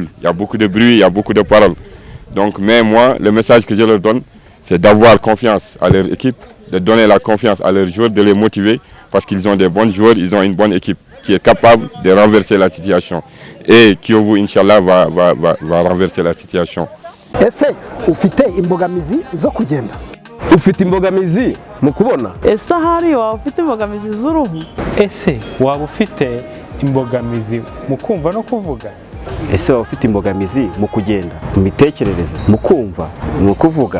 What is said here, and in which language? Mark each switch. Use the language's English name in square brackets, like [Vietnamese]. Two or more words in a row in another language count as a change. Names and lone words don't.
[French] Il y a beaucoup de bruit, il y a beaucoup de paroles. Donc, mais moi, le message que je leur donne, c'est d'avoir confiance à leur équipe, de donner la confiance à leurs joueurs, de les motiver, parce qu'ils ont des bons joueurs, ils ont une bonne équipe qui est capable de renverser la situation. Et Kiyovu, [Arabic] إن شاء الله, [French] va renverser la situation. [Kinyarwanda] Ese ufite imbogamizi zo kugenda? Ufite imbogamizi mu kubona? Ese hari waba ufite imbogamizi z'uruhu? Ese waba ufite imbogamizi mu kumva no kuvuga? Ese waba ufite imbogamizi mu kugenda, mu mitekerereze, mu kumva, mu kuvuga?